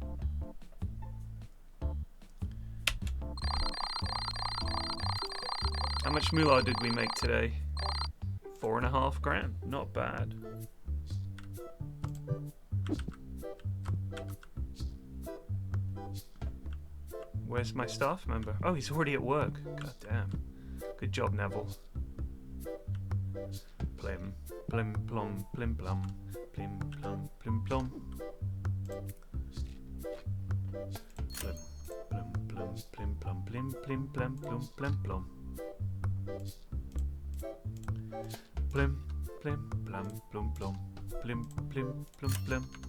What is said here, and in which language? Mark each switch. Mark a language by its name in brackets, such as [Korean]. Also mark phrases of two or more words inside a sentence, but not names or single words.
[English] How much moolah did we make today? 4.5 grand? Not bad. Where's my staff member? Oh, he's already at work. God damn. Good job, Neville. Plim, plim, plum, plim, plum, plim, plum, plim, plum. Plim, plim, plum, plim, plum, plim, plim, plim, plum, plim, plum. Plim, plim, plum, plum, plum, plim, plim, plum, plim.